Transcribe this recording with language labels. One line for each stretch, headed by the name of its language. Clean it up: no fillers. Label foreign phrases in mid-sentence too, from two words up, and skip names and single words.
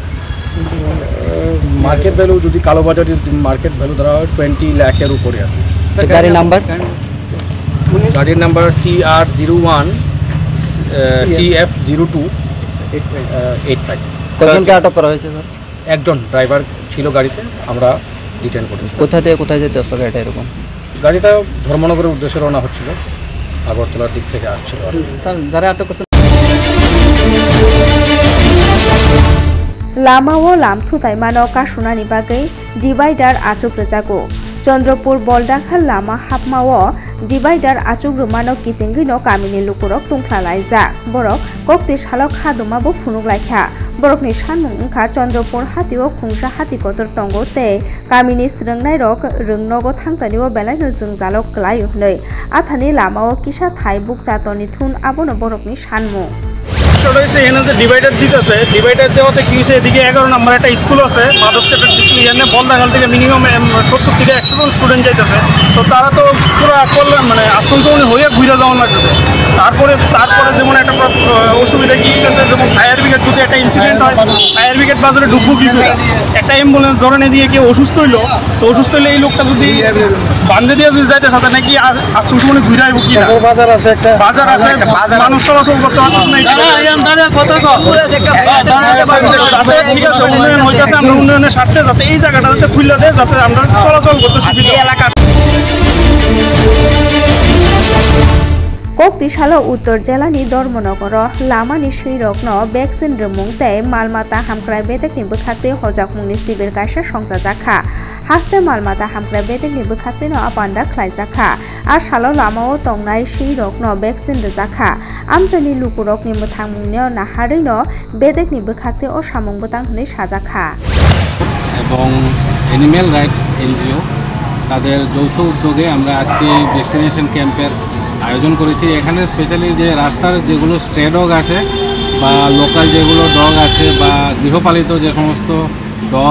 English: market value
Bangla: যদি কালোবাজারের
English: market value
Bangla: ধরা হয় 20 লাখের উপরে আর গাড়ির নাম্বার TR01 CF02 85 কতজনকে আটক করা হয়েছে স্যার একজন ড্রাইভার ছিল গাড়িতে আমরা ডিটেইন করেছি কোথা থেকে কোথায় যেতে আসতো গাড়িটা এরকম গাড়িটা ধর্মনগরের উদ্দেশ্যে রওনা হচ্ছিল আগরতলার দিক থেকে আসছিল স্যার যারা আটক করছে
Kok Borok: लामाओ लामथुताय मानो कासुनानि बागै डिवाइडार आचुग्रोजागो चंद्रपुर बलदाखा लामा हाबमाओ डिवाइडार आचुग्रोमानो किपिंगिनो गामिनि लुकुरक तुंख्लालायजा बरक कक्ति सालक हादुमाबो फुनुगलायखा बरकनि सानमुं ओंखा चंद्रपुर हातिओ खुंसा हाति कतर तंगो ते गामिनि स्रोंनाय रक रोंनगो थांतानिओ बेलायनो जोंजालो क्लायो हनै आथानि लामाओ किसा थाय बुकजातनि थुन आबोनो बरकनि सानमुं
Bangla: ডিভাইডার দিতেছে ডিভাইডার দেওয়াতে কি হয়েছে এদিকে 11 নম্বর একটা স্কুল আছে মাধব চেটার স্কুল এখানে বলদাগাল থেকে মিনিমাম 70 থেকে 100 জন স্টুডেন্ট যাইতেছে তো তারা তো পুরো করলেন মানে আশঙ্কাজনক হয়ে ঘুরে যাওয়ার লাগতেছে তারপরে যেমন একটা অসুবিধা কি হয়েছে যেমন ফায়ার ব্রিগেড যদি একটা ইনসিডেন্ট হয়
English: fire brigade
Bangla: বাজারে ঢুকবো কি করে একটা অ্যাম্বুলেন্স ধরনে দিয়ে কেউ অসুস্থ হইলো তো অসুস্থ হইলে এই লোকটা যদি বান্ধে দিয়ে যদি যাইতে সাথে নাকি আশঙ্কাজনক ঘুরে আসবো কি বাজার আছে একটা বাজার আছে মানুষ চলাচল করতে পারতেছে না উন্নয়নের স্বার্থে যাতে এই জায়গাটা যাতে খুলে দেয় যাতে আমরা চলাচল করতে সুবিধা এলাকা
Kok Borok: कक्ति सालो उत्तर जिल्लानि धर्मनगर लामानि सैरकन भेक्सिन रोमुं तै मालमाता हामक्राय बेदेकनि बोखाक्ति हजाकमुंनि शिबिर गायसा संजाजाखा हास्ते मालमाता हामक्राय बेदेकनि बोखाक्तिनो आबान्दा ख्लायजाखा आ सालो लामाओ तंनाय सैरकन भेक्सिन रोजाखा आमजानि लुकुरकनि मोथांमुंनियाव नाहारैनो बेदेकनि बोखाक्ति ओ सामुं बोतां हनै साजाखा
Bangla: এবং
English: animal rights NGO
Bangla: তাদের যৌথ উদ্যোগে আমরা আজকে
English: vaccination camp's
Bangla: আয়োজন করেছি এখানে স্পেশালি যে রাস্তার যেগুলো
English: stray dog
Bangla: আছে বা লোকাল যেগুলো ডগ আছে বা গৃহপালিত যে সমস্ত ডগ